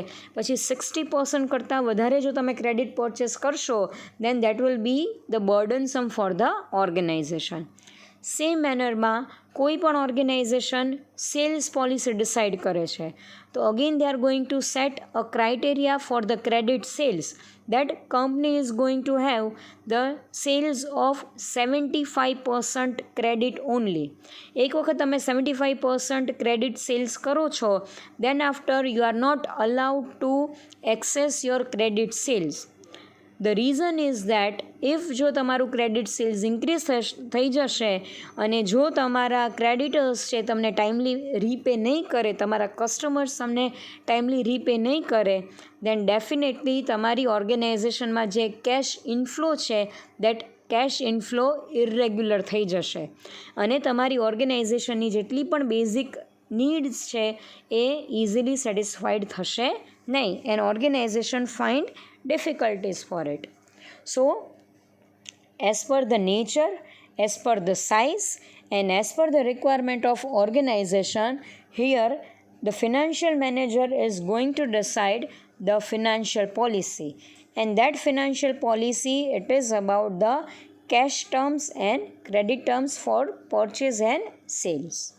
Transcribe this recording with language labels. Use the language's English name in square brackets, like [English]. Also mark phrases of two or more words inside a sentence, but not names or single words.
[Gujarati] પછી 60% કરતાં વધારે જો તમે [English] credit purchase કરશો, then that will be the burdensome for the organization. same mannerમાં [Gujarati] કોઈ પણ [English] organization sales policy decide [Gujarati] કરે છે, તો [English] again they are going to set a criteria for the credit sales, that company is going to have the sales of 75% credit only. [Gujarati] એક વખત તમે 75% [English] credit sales [Gujarati] કરો છો, [English] then after you are not allowed to access your credit sales. The reason is that if [Gujarati] જો તમારું [English] credit sales increase [Gujarati] થઈ જશે અને જો તમારા [English] ક્રેડિટર્સ [Gujarati] છે તમને [English] timely repay [Gujarati] નહીં કરે, તમારા કસ્ટમર્સ તમને [English] timely repay [Gujarati] નહીં કરે, [English] then definitely [Gujarati] તમારી ઓર્ગેનાઇઝેશનમાં જે [English] cash inflow છે, that cash inflow irregular [Gujarati] થઈ જશે અને તમારી ઓર્ગેનાઇઝેશનની જેટલી પણ [English] basic needs [Gujarati] છે એ [English] easily satisfied [Gujarati] થશે નહીં, [English] and organization find difficulties for it. So, as per the nature, as per the size, and as per the requirement of organization, here the financial manager is going to decide the financial policy, and that financial policy, it is about the cash terms and credit terms for purchase and sales.